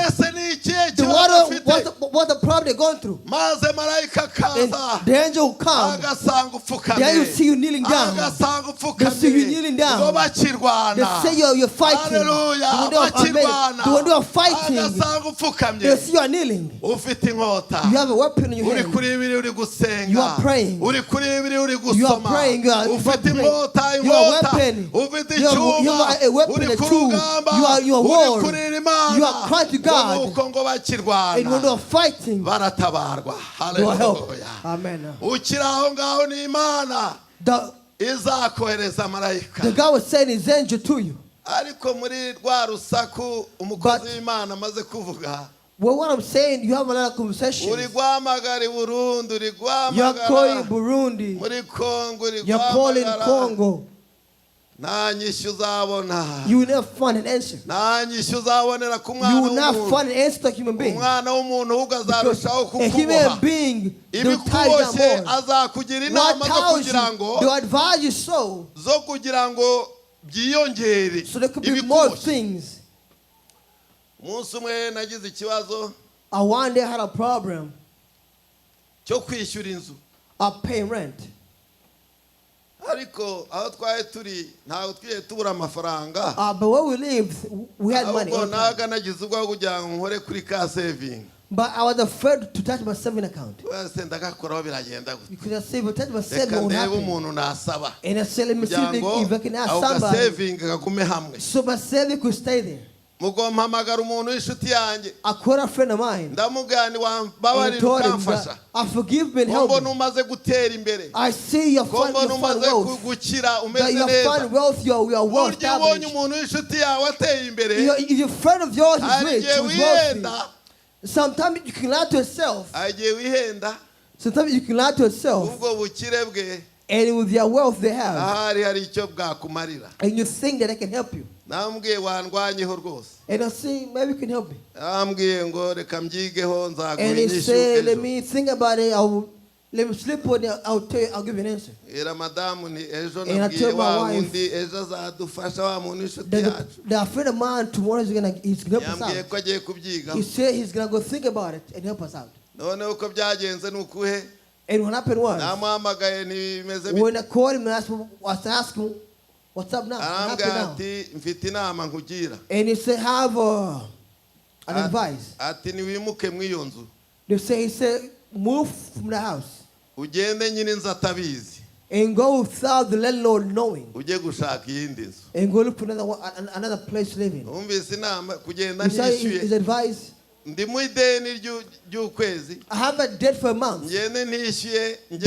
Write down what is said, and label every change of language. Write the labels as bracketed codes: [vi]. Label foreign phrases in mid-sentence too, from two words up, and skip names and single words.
[rw] Mbese ni ikihe [en] The [rw] kibazo [en] what [rw] afite? [en] the problem they're going through. [rw] Maze marayika [en] And [rw] akaza. [en] the angel will come. [rw] Agasanga upfukamye. [en] Then you see you kneeling down. [rw] Agasanga [en] They see you [rw] upfukamye. [en] kneeling down. [rw] Ngo bakirwana. [en] They say you're fighting. [rw] Haleluya. [en] The one [rw] Bakirwana. [en] they are fighting. [rw] Agasanga upfukamye. [en] They see you are kneeling. [rw] Ufite inkota. [en] You have a weapon in your [rw] Uri [en] hand. [rw] kuri bibiri uri gusenga. [en] You are praying. [rw] Uri kuri bibiri uri [en] You are [rw] gusoma. [en] praying. You are [rw] Ufite [en] praying. [rw] inkota, [en] You are [rw] inkota. [en] weapon. [rw] Ufite [en] You [rw] icyuma. [en] are a weapon, [rw] Uri [en] a [rw] ku [en] tool. [rw] rugamba. [en] You are [rw] Uri [en] war. [rw] kurira Imana. [en] You are crying to God. [rw] Ngo nuko ngo bakirwana. [en] And when they are fighting, [rw] Baratabarwa. [en] they will help. [rw] Haleluya. [en] Amen. [rw] Ukiri aho ngaho ni Imana [en] The [rw] izakohereza marayika. [en] God will send his angel to you. [rw] Ariko muri rwa rusaku umukozi w'Imana amaze kuvuga, [en] Well, what I'm saying, you have a lot of conversations. [rw] uri guhamagara i Burundi, uri [en] You're calling [rw] guhamagara [en] Burundi. [rw] muri Kongo, uri [en] You're calling [rw] guhamagara, [en] Congo. [rw] nta nyishyu uzabona, [en] You will never find an answer. [rw] nta nyishyu uzabonera ku [en] You [rw] mwana [en] will not [rw] w'umuntu. [en] find an answer to a human being. [rw] Umwana w'umuntu ahubwo [en] Because [rw] azarushaho [en] a human [rw] kukuboha. [en] being, they will tie you [rw] Ibikuboshye [en] down more. [rw] azakugira [en] What [rw] inama zo [en] tells [rw] kugira [en] you, [rw] ngo [en] they will advise you so, [rw] zo kugira ngo byiyongere. [en] so there could be more [rw] Ibikuboshye. [en] things. [rw] Umunsi umwe nagize ikibazo [en] I one day had a problem [rw] cyo kwishyura inzu, [en] of paying rent. [rw] ariko aho twari turi ntabwo twiye tubura amafaranga, [en] But where we lived, we had money. [rw] ahubwo naga nagize ubwo kugira ngo nkore kuri ka saving. [en] But I was afraid to touch my saving account. [rw] Wese ndagakoraho biragenda gute? [en] Because I said, if I touch my saving, [rw] Reka [en] what will [rw] ndebe [en] happen? [rw] umuntu nasaba [en] And I said, let me see [rw] kugira ngo [en] if I can ask [rw] ako ka [en] somebody. [rw] saving kagume hamwe. [en] So my saving could stay there. [rw] Mugo mpamagara umuntu w'inshuti yanjye, [en] I called a friend of mine. [rw] ndamubwira ni [en] And [rw] wambabarira [en] told him [rw] ukamfasha, [en] that I forgive me and [rw] ko [en] help [rw] mbona [en] me. [rw] umaze gutera imbere, [en] I see you [rw] ko [en] find [rw] mbona umaze [en] wealth. [rw] gukira [en] That [rw] umeze [en] you [rw] neza. [en] find wealth, you are well [rw] Burya ubonye [en] established. [rw] umuntu w'inshuti yawe ateye imbere, [en] If your friend of yours is [rw] hari [en] rich, [rw] igihe [en] who's wealthy, [rw] wihenda, [en] sometimes you can lie to yourself. [rw] hari igihe wihenda, [en] Sometimes you can lie to yourself. [rw] ubwo bukire bwe [en] And with their wealth they have. [rw] ahari hari icyo bwakumarira. [en] And you think that they can help you. [rw] Nambwiye wandwanyeho rwose, [en] And I see, maybe you can help me. [rw] nambwiye ngo reka mbyigeho nzaguha [en] And he [rw] inyishu [en] said, let [rw] ejo. [en] me think about it. Let me sleep on it. I'll tell you, I'll give you an answer. [rw] Era madamu ni ejo [en] And I [rw] nabwiye [en] told my [rw] wa [en] wife [rw] wundi ejo azadufasha wa muntu w'inshuti yacu. [en] The friend of mine tomorrow he's gonna help us [rw] Yambwiye [en] out. [rw] ko agiye [en] He [rw] kubyigaho. [en] said he's gonna go think about it and help us out. [rw] Noneho uko byagenze ni ukuhe, [en] And what happened was, [rw] namuhamagaye ntibimeze bite, [en] when I called him and asked him, what's up now? What [rw] arambwira [en] happened now? [rw] ati mfite inama nkugira, [en] And he said, have an advice. [rw] ati niwimuke mu iyo nzu, [en] He said, move from the house [rw] ugende nyine inzu atabizi, [en] and go without the landlord knowing. [rw] ujye gushaka iyindi nzu. [en] And go look for another place to live in. [rw] Numvise inama kugenda [en] He said his [rw] ntishyuye, [en] advice, [rw] ndi mu ideni ry'ukwezi, [en] I have a debt for a month. [rw] ngende ntishyuye njye